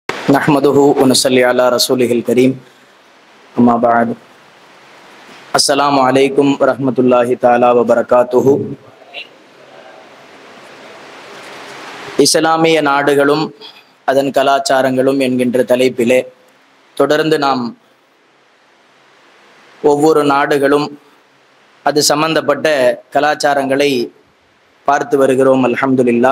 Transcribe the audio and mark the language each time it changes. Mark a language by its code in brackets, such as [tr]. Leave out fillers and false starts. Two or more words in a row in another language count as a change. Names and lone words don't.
[ar] نحمده ونصلي على رسوله الكريم أما بعد السلام عليكم ورحمة الله تعالى وبركاته. [ta] இஸ்லாமிய நாடுகளும் அதன் கலாச்சாரங்களும் என்கின்ற தலைப்பிலே தொடர்ந்து நாம் ஒவ்வொரு நாடுகளும் அது சம்பந்தப்பட்ட கலாச்சாரங்களை பார்த்து வருகிறோம் அல்ஹம்துலில்லாஹ்.